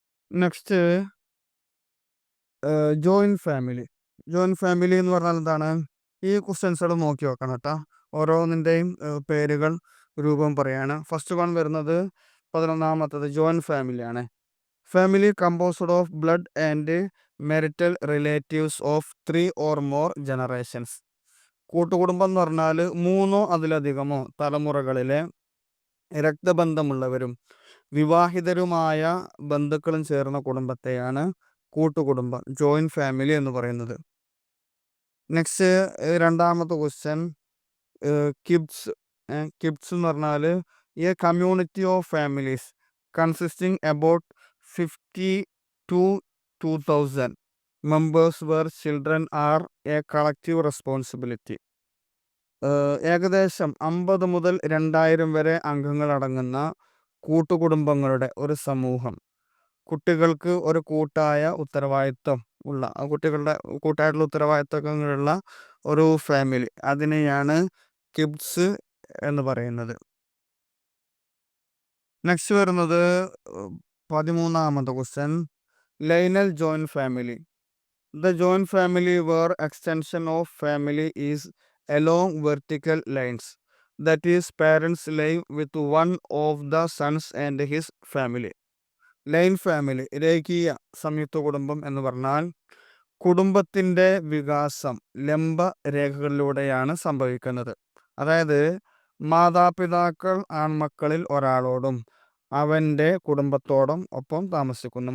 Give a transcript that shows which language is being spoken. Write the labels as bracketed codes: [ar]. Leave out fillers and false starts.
[ml] Next joint family. Joint family എന്ന് പറഞ്ഞാൽ എന്താണ്? ഈ ക്വസ്റ്റ്യൻസുകൾ നോക്കി വെക്കണം കേട്ടോ. ഓരോന്നിൻ്റെയും പേരുകൾ, രൂപം പറയാണ്. ഫസ്റ്റ് വൺ വരുന്നത് 11ാമത്തത് ജോയിന്റ് ഫാമിലിയാണ്. [en] family composed of blood and marital relatives of 3 or more generations. [ml] കൂട്ടുകുടുംബം എന്ന് പറഞ്ഞാൽ 3 അതിലധികമോ തലമുറകളിലെ രക്തബന്ധമുള്ളവരും വിവാഹിതരുമായ ബന്ധുക്കളും ചേർന്ന കുടുംബത്തെയാണ് കൂട്ടുകുടുംബം, ജോയിന്റ് ഫാമിലി എന്ന് പറയുന്നത്. നെക്സ്റ്റ് രണ്ടാമത്തെ ക്വസ്റ്റ്യൻ, കിബ്സ്. [en] kibbutz [ml] എന്ന് പറഞ്ഞാൽ [en] A community of families consisting about 50 to 2000 members where children are a collective responsibility. [ml] ഏകദേശം 50 മുതൽ 2000 വരെ അംഗങ്ങൾ അടങ്ങുന്ന കൂട്ടുകുടുംബങ്ങളുടെ ഒരു സമൂഹം, കുട്ടികൾക്ക് ഒരു കൂട്ടായ ഉത്തരവാദിത്വം ഉള്ള, കുട്ടികളുടെ കൂട്ടായിട്ടുള്ള ഉത്തരവാദിത്തങ്ങളുള്ള ഒരു ഫാമിലി, അതിനെയാണ് കിബ്സ് എന്ന് പറയുന്നത്. നെക്സ്റ്റ് വരുന്നത് 13ാമത്തെ question, Lionel joint family. [en] The joint family where extension of family is along vertical lines. That is, parents live with one of the sons and his family. [ml] Line family, രേഖീയ സംയുക്ത കുടുംബം എന്ന് പറഞ്ഞാൽ കുടുംബത്തിൻ്റെ വികാസം ലംബ രേഖകളിലൂടെയാണ് സംഭവിക്കുന്നത്. അതായത് മാതാപിതാക്കൾ ആൺമക്കളിൽ ഒരാളോടും അവൻ്റെ കുടുംബത്തോടും ഒപ്പം താമസിക്കുന്നു.